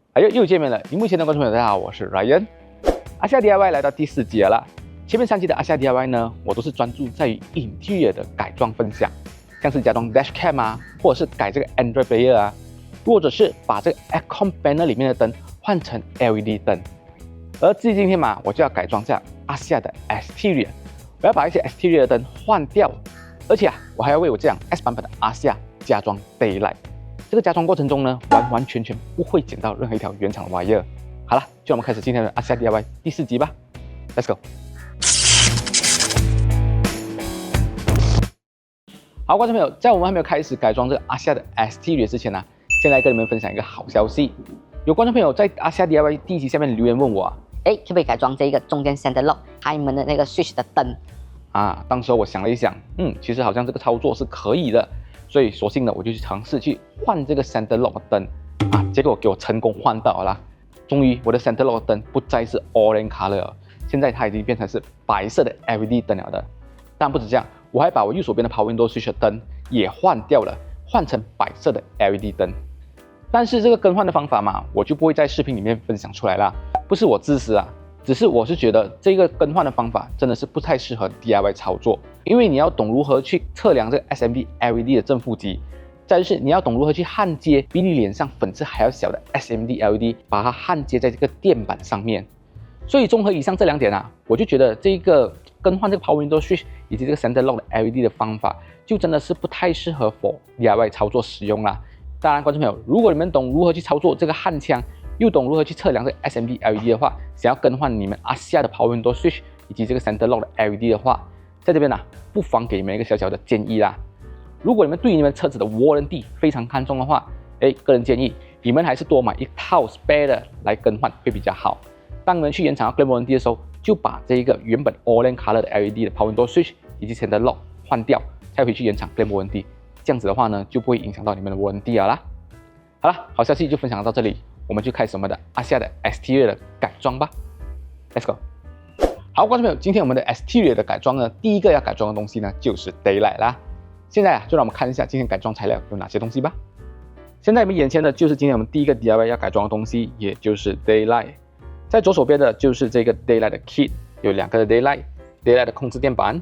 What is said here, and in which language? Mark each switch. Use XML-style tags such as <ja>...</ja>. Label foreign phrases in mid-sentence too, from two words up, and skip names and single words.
<zh>哎呦，又見面了！屏幕前的觀眾朋友，大家好，我是 Ryan。阿夏 DIY 來到第4集了。前面3集的阿夏 DIY 呢，我都是專注在於 interior 的改裝分享，像是加裝 dashcam 啊，或者是改這個</zh> <en>Android player</en> <zh>啊，或者是把這個</zh> <en>aircon panel</en> <zh>裡面的燈換成 LED 燈。而至於今天嘛，我就要改裝下阿夏的 exterior， 我要把一些 exterior 的燈換掉，而且我還要為我這輛 S 版本的阿夏加裝 daylight。這個加裝過程中呢，完完全全不會剪到任何一條原廠的 wire。好了，就讓我們開始今天的阿夏 DIY 第4集吧 ，</zh> <en>Let's go。</en> <zh>好，觀眾朋友，在我們還沒有開始改裝這個阿夏的 exterior 之前呢，先來跟你們分享一個好消息。有觀眾朋友在阿夏 DIY 第1集下面留言問我可不可以改裝這個中間</zh> <en>center lock</en> <zh>還有你們的那個 switch 的燈啊？當時我想了一想，其實好像這個操作是可以的。所以索性呢，我就去嘗試去換這個</zh> <en>center lock</en> <zh>的燈啊，結果給我成功換到了。終於我的</zh> <en>center lock</en> <zh>的燈不再是</zh> <en>orange color</en> <zh>了，現在它已經變成是白色的 LED 燈了的。但不止這樣，我還把我右手邊的</zh> <en>power window switch</en> <zh>的燈也換掉了，換成白色的 LED 燈。但是這個更換的方法嘛，我就不會在視頻裡面分享出來啦，不是我自私啊，只是我是覺得這個更換的方法真的是不太適合 DIY 操作。因為你要懂如何去測量這個</zh> <en>SMD LED</en> <zh>的正負極，再就是你要懂如何去焊接比你臉上粉刺還要小的</zh> <en>SMD LED，</en> <zh>把它焊接在這個墊板上面。所以綜合以上這2點啊，我就覺得這個更換這個</zh> <en>Power Window Switch</en> <zh>以及這個</zh> <en>Center Lock</en> <zh>的 LED 的方法，就真的是不太適合</zh> <en>for DIY</en> <zh>操作使用啦。當然，觀眾朋友，如果你們懂如何去操作這個焊槍，又懂如何去測量這個</zh> <en>SMD LED</en> <zh>的話，想要更換你們阿夏的</zh> <en>Power Window Switch</en> <zh>以及這個</zh> <en>Center Lock</en> <zh>的 LED 的話，在這邊呢，不妨給你們一個小小的建議啦。如果你們对你們車子的 warranty 非常看重的話，個人建議你們還是多買一套 spare 的來更換會比較好。當你們去原廠要</zh> <en>claim warranty</en> <zh>的時候，就把這一個原本</zh> <en>orange color</en> <zh>的 LED 的</zh> <en>power window switch</en> <zh>以及</zh> <en>center lock</en> <zh>換掉，再回去原廠</zh> <en>claim warranty。</en> <zh>這樣子的話呢，就不會影響到你們的 warranty 了啦。好了，好消息就分享到這裡，我們就開始我們的阿夏的 exterior 的改裝吧。</zh> <en>Let's go。</en> <zh>好，觀眾朋友，今天我們的 exterior 的改裝呢，第一個要改裝的東西呢，就是 daylight 啦。現在就讓我們看一下今天改裝材料有哪些東西吧。現在你們眼前的就是今天我們第一個 DIY 要改裝的東西，也就是 daylight。在左手邊的就是這個 daylight 的 kit， 有2個的 daylight 的控制墊板。</zh>